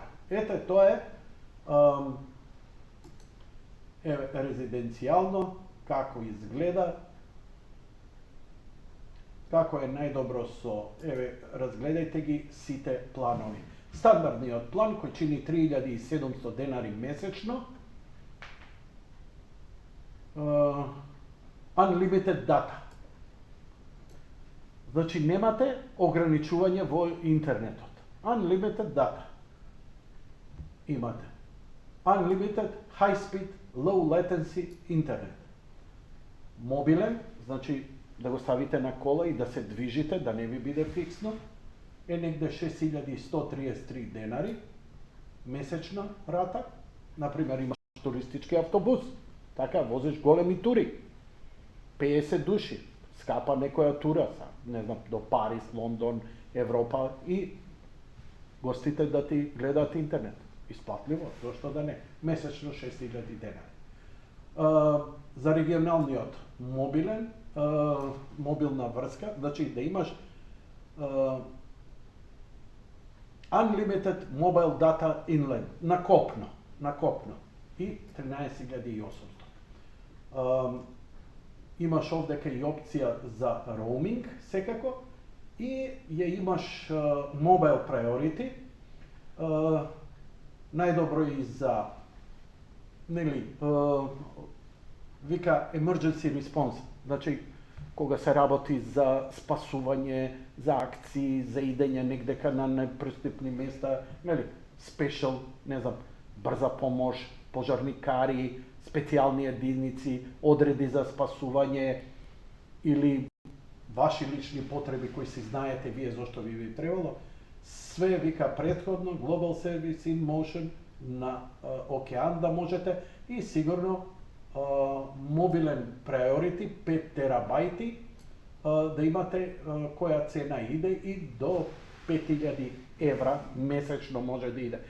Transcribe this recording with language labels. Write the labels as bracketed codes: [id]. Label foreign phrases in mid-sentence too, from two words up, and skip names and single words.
[mk] Ете, тоа е резиденцијално, како изгледа, како е најдобро со, разгледајте ги сите планови. Стандардниот план кој чини 3700 денари месечно, [en] unlimited data. [mk] Значи немате ограничување во интернетот. [en] Unlimited data. Имате. Unlimited high speed low latency интернет. [mk] Мобилен, значи да го ставите на кола и да се движите, да не ви биде фиксно, е негде 6133 денари месечна рата. Например, имаш туристички автобус, така возиш големи тури. 50 души, скапа некоја тура, не знам, до Париз, Лондон, Европа и гостите да ти гледаат интернет. Исплатливо, зашто да не, месечно 6000 денари. За регионалниот мобилна врска, значи да имаш [en] unlimited mobile data inland [mk] на копно и 13.800. Имаш овдека и опција за роуминг секако и ја имаш [en] mobile priority, [mk] најдобро и за нели вика [en] emergency response, [mk] значи кога се работи за спасување, за акции, за идење негдека на непристапни места, нели, special, не знам, брза помош, пожарникари, специјални единици, одреди за спасување или ваши лични потреби кои си знаете вие зашто ви требало, све вика претходно Global Service in Motion на океан да можете и сигурно мобилен priority 5 терабајти да имате која цена иде и до 5000 евра месечно може да иде.